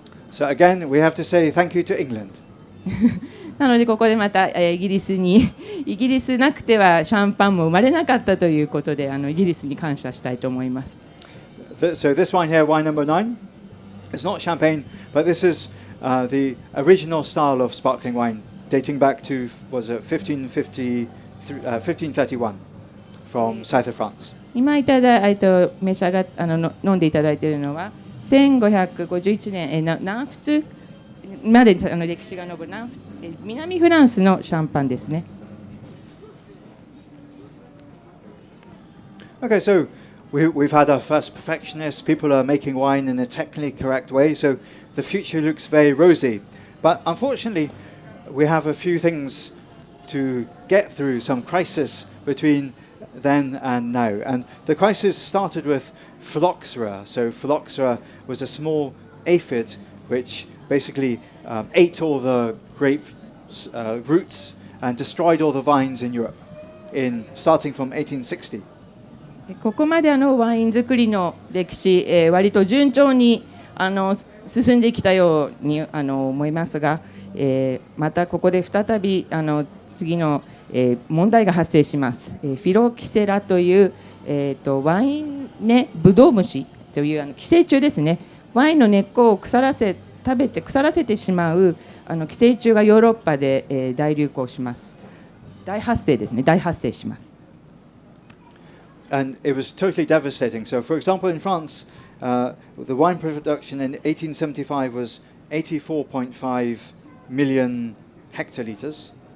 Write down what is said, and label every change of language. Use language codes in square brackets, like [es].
[en] So again, we have to say thank you to England. [ja] なのでここでまたイギリスなくてはシャンパンも生まれなかったということでイギリスに感謝したいと思います。 [en] So this wine here, wine number 9, it's not champagne, but this is the original style of sparkling wine, dating back to was it 1531 from south of France. [ja] 今召し上が飲んでいただいているのは1551年南仏まで歴史が上る南フランスのシャンパンですね。 [en] Okay, so we've had our first perfectionists. People are making wine in a technically correct way, so the future looks very rosy. But unfortunately, we have a few things to get through, some crisis between then and now. And the crisis started with phylloxera. So phylloxera was a small aphid which basically ate all the grape roots and destroyed all the vines in Europe, starting from 1860. [ja] ここまでワイン作りの歴史、割と順調に進んできたように思いますが、またここで再び次の、問題が発生します。フィロキセラという、ワイン根ブドウ虫という寄生虫ですね。ワインの根っこを食べて腐らせてしまう寄生虫がヨーロッパで、大流行します。大発生します。 [en] And it was totally devastating. So, for example, in France, the wine production in 1875 was 84.5 million hectoliters.